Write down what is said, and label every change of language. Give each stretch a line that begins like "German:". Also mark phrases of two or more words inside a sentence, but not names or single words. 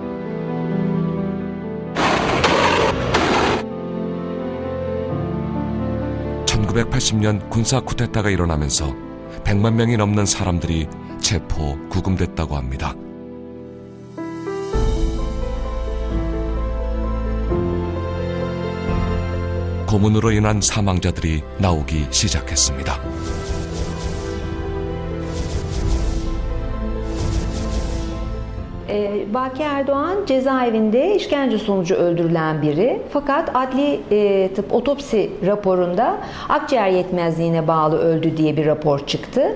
Korean: 1980년 군사 쿠데타가 일어나면서 100만 명이 넘는 사람들이 체포, 구금됐다고 합니다. 고문으로 인한 사망자들이 나오기 시작했습니다.
Turkish: Baki Erdoğan cezaevinde işkence sonucu öldürülen biri. Fakat adli tıp otopsi raporunda akciğer yetmezliğine bağlı öldü diye bir rapor çıktı.